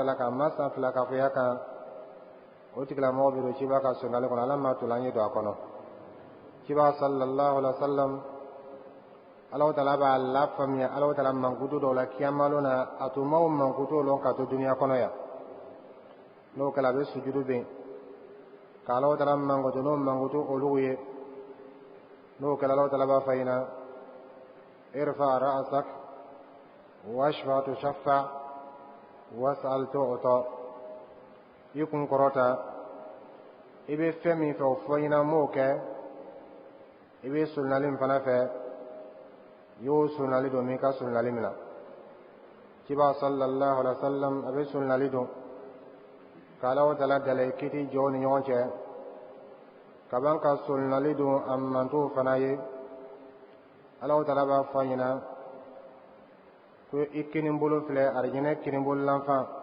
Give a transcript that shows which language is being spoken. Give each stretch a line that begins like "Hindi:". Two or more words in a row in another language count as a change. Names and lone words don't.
Bambara: Taala kan a ma san fila kafoya kan o tigilamɔgɔ bɛ don ciba ka solonali kɔnɔ Ala ma tolan ye don a kɔnɔ ciba
Arabic: صلى الله عليه وسلم
Bambara: Alahu Taala b'a lafaamuya Alahu Taala mankutu dɔw la kiyamalo na a tun m'o mankutu lɔn ka to duniya kɔnɔ yan n'o kɛra a bɛ sujudu bɛn ka Alahu Taala mankutu n'o mankutu olu ye n'o kɛra Alahu Taala b'a fɔ i ɲɛna
Arabic: ارفع رأسك واشفع تشفع وسل تعطه
Bambara: i kun kɔrɔta i bɛ fɛn min fɛ o fɔ i ɲɛna m'o kɛ i bɛ solonali min fana fɛ i y'o solonali don min ka solonali min na ciba
Arabic: صلى الله عليه وسلم
Bambara: a bɛ solonali don ka Alahu Taala dala kiti jɔw ni ɲɔgɔn cɛ ka ban ka solonali don a mantow fana ye Alahu Taala b'a fɔ a ɲɛna ko i kinibolo filɛ arijinɛ kinibolo lanfan